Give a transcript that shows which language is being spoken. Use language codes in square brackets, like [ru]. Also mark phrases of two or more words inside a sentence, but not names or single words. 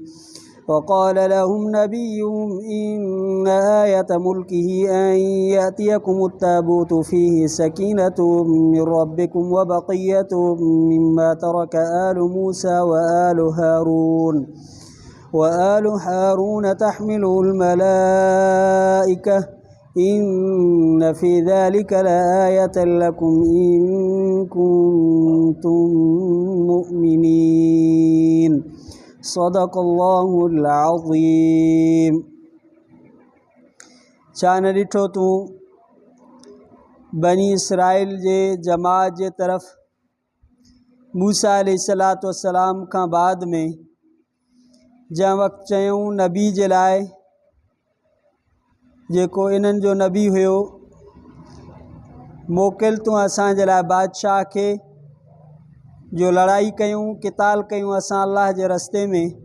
[ar] وقال لهم نبيهم إن آية ملكه أن يأتيكم التابوت فيه سكينة من ربكم وبقية مما ترك آل موسى وآل هارون تحمله الملائكة إن في ذلك لآية لكم إن كنتم مؤمنين. صدق الله العظيम. [sd] चान ॾिठो तूं बनी इसराइल जे जमात जे तरफ़ मूसा [ar] عليه الصلاة والسلام [sd] खां बाद में जंहिं वक़्तु चयूं नबी जे लाइ जेको इन्हनि जो नबी हुयो मोकिल तूं असांजे लाइ बादशाह खे जो लड़ाई कयूं क़िताल कयूं असां अल्लाह जे रस्ते में।